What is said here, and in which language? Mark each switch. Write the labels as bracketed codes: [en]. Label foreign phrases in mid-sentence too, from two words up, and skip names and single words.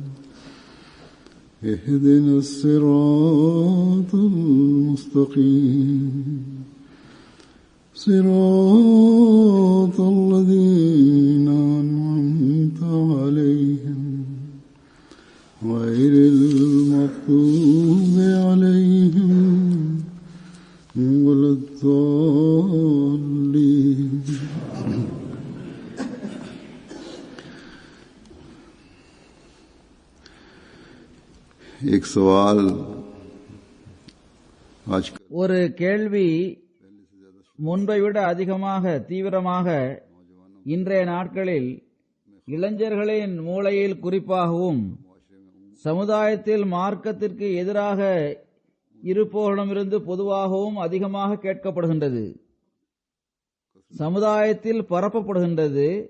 [ar] اهدنا الصراط المستقيم صراط الذين أنعمت عليهم غير المغضوب عليهم ولا الضالين. [hi] एक सवाल आज [ta] ஒரு கேள்வி முன்பை விட அதிகமாக தீவிரமாக இன்றைய நாட்களில் இளைஞர்களின் மூளையில் குறிப்பாகவும் சமுதாயத்தில் மார்க்கத்திற்கு எதிராக இருப்போரிடமிருந்து பொதுவாகவும் அதிகமாக கேட்கப்படுகின்றது, சமுதாயத்தில் பரப்பப்படுகின்றது.